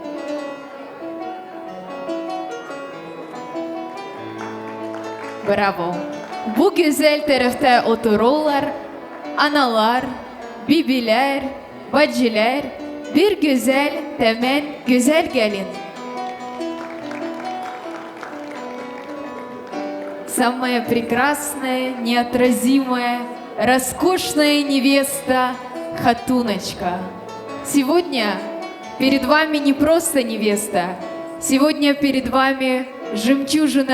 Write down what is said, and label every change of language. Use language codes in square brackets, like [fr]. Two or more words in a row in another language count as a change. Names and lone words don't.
[crh] Bravo. Bu güzel tarafta otururlar analar, bibiler, bacılar. Bir güzel temel güzel gelin. [ru] Самая прекрасная, неотразимая, роскошная невеста Хатуночка. Сегодня перед вами не просто невеста, сегодня перед вами жемчужина